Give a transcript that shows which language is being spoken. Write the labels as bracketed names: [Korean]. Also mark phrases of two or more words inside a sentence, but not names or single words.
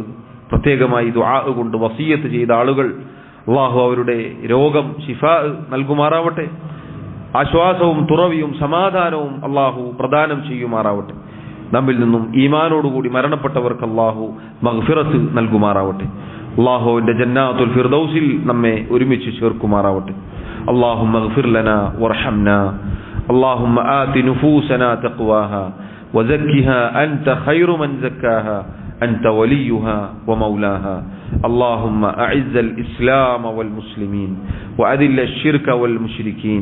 [Malayalam] പ്രത്യേകമായി ദുആ കൊണ്ട് വസിയത്ത് ചെയ്ത ആളുകൾ, അള്ളാഹു അവരുടെ രോഗം ശിഫാ നൽകുമാറാവട്ടെ. ആശ്വാസവും തുറവിയും സമാധാനവും അള്ളാഹു പ്രദാനം ചെയ്യുമാറാവട്ടെ. നമ്മിൽ നിന്നും ഈമാനോടുകൂടി മരണപ്പെട്ടവർക്ക് അള്ളാഹു മഗ്ഫിറത്ത് നൽകുമാറാവട്ടെ. അള്ളാഹുവിന്റെ ജന്നാത്തുൽ ഫിർദൗസിൽ നമ്മെ ഒരുമിച്ച് ചേർക്കുമാറാവട്ടെ. [Arabic] اللهم اغفر لنا وارحمنا. اللهم آت نفوسنا تقواها وزكها أنت خير من زكاها أنت وليها ومولاها. اللهم أعز الإسلام والمسلمين وأذل الشرك والمشركين.